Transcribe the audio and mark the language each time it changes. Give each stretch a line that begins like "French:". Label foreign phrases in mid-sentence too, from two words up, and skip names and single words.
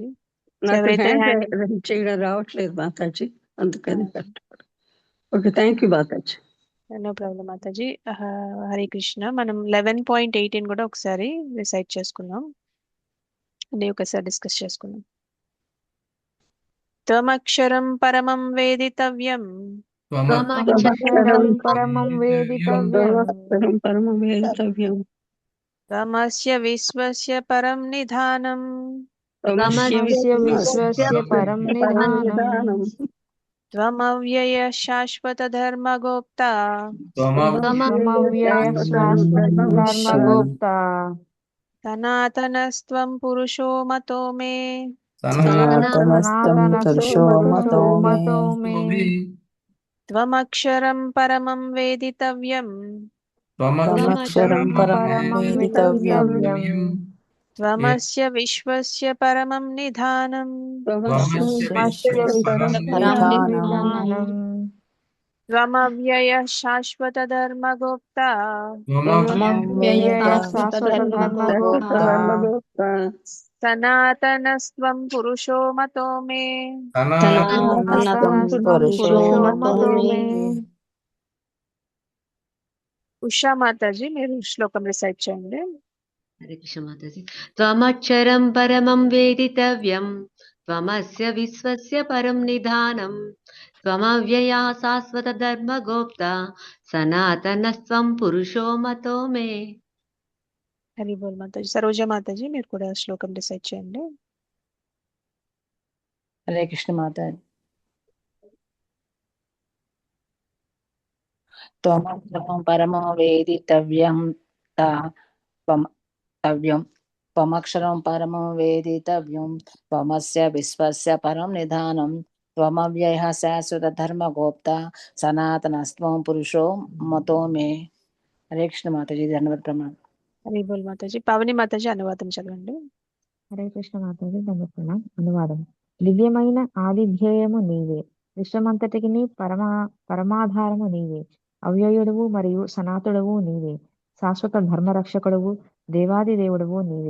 Telugu: నాకు హ్యాండ్ చేయడం రావట్లేదు మాతాజీ, అందుకని కష్టపడు. ఓకే,
English: thank you
Telugu: మాతాజీ.
English: no problem
Telugu: మాతాజీ. హరే కృష్ణ. మనం 11.18 కూడా ఒకసారి రిసైడ్ చేసుకున్నాం. అదే ఒకసారి డిస్కస్ చేసుకున్నాం.
Sanskrit: త్వమక్షరం పరమం వేదితవ్యం త్వమస్య విశ్వస్య పరం నిధానం త్వమవ్యయ శాశ్వత ధర్మగోప్తా సనాతనస్త్వం పురుషో మతో మే. త్వమక్షరం పరమం వేదితవ్యం త్వమస్య విశ్వస్య పరమం నిధానం త్వమవ్యయ శాశ్వత ధర్మగోప్తా సనాతనస్త్వం పురుషో మతో మే.
Telugu: ఉషా మాతాజీ మీరు శ్లోకం రిసైడ్ చేయండి. హరే కృష్ణ మాతాజీ.
Sanskrit: త్వమక్షరం పరమం వేదితవ్యం త్వమస్య విశ్వస్య పరం నిధానం త్వమవ్యయా శాశ్వత ధర్మగోప్త సనాతనస్త్వం పురుషో మతో మే.
Telugu: హరి బోల్ మాతాజీ. సరోజ మాతాజీ మీరు కూడా శ్లోకం డిసైడ్ చేయండి.
Sanskrit: హరే కృష్ణ మాతాజీ. త్వమక్షరం పరమో వేదితవ్యం త్వమక్షరం పరమం వేదితవ్యం త్వమస్య విశ్వస్య పరం నిధానం త్వమవ్యయః శాశ్వత ధర్మగోప్తా సనాతనస్త్వం పురుషో మతో మే.
Telugu: హరే కృష్ణ మాతాజీ. ధన్యవాద ప్రమాణం. హరి బోల్ మాతాజీ. పావని మాతాజీ అనువాదం చదవండి. హరే కృష్ణ మాతాజీ. ధన్యవాదం. అనువాదం. దివ్యమైన ఆదిధ్యేయము నీవే, విశ్వమంతటికి పరమాధారము నీవే, అవ్యయుడువు మరియు సనాతుడవు నీవే, శాశ్వత ధర్మరక్షకుడువు దేవాది దేవుడువు నీవే.